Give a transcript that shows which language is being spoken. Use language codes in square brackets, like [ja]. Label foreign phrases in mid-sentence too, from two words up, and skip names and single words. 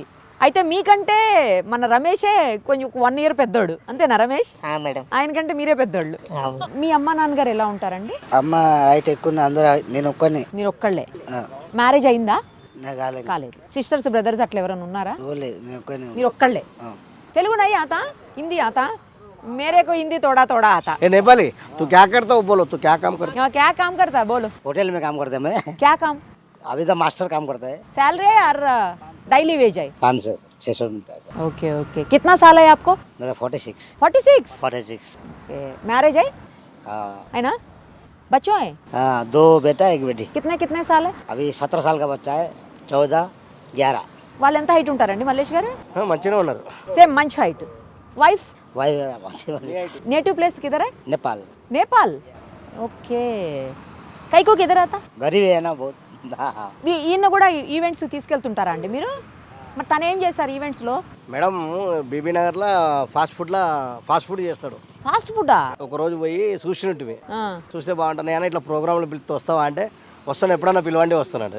[te] అయితే మీకంటే మన రమేషే కొంచెం 1 ఇయర్ పెద్దోడు, అంతేనా రమేష్? మేడం. ఆయన కంటే మీరే పెద్దోళ్ళు. మీ అమ్మ నాన్నగారు ఎలా ఉంటారండి? అమ్మ హైట్ ఎక్కువ, అందరూ నేను ఒక్కనే. మీరు ఒక్కళ్ళే. మ్యారేజ్ అయిందా? నాకు కాలేదు. కాలేదు. [en] sisters brothers [te] అట్లా ఎవరైనా ఉన్నారా? లేదు, నేను ఒక్కనే. మీరు ఒక్కళ్ళే. [hi] तेलुगु नहीं आता, हिंदी आता? मेरे को हिंदी थोड़ा थोड़ा आता. ए नेपाली, तू क्या करता हो? बोलो, तू क्या काम करता? क्या काम करता है बोलो? होटल में काम करते हैं मैं. क्या काम? अभी तो मास्टर काम करता है. सैलरी और [en] daily wage [hi] है? 500-600 मिलता है. [en] okay okay. [hi] कितना साल है आपको? मेरा 46. 46. मैरिज है? हाँ. है ना? बच्चों है? हाँ, 2 बेटा 1 बेटी. कितने साल है? अभी 17 साल का बच्चा है, 14, 11. [te] వాళ్ళు ఎంత హైట్ ఉంటారండి మల్లేష్ గారు? మంచిగా ఉన్నారు. సేమ్ మంచి హైట్. వైఫ్? [en] native place [hi] किधर है? नेपाल. नेपाल. ఓకే. కైకో किधर आता? गरीब है ना बहुत. [te] ఈయన కూడా ఈవెంట్స్ తీసుకెళ్తుంటారా అండి మీరు? మరి తను ఏం చేస్తారు ఈవెంట్స్లో? మేడం బీబీ నగర్లో [en] fast food [te] చేస్తాడు. ఫాస్ట్ ఫుడ్డా? ఒకరోజు పోయి చూసినట్టువి, చూస్తే బాగుంటుంది అని ఇట్లా ప్రోగ్రాంలు పిలిస్తే వస్తావా అంటే వస్తాను, ఎప్పుడన్నా పిలవండి వస్తున్నాడు.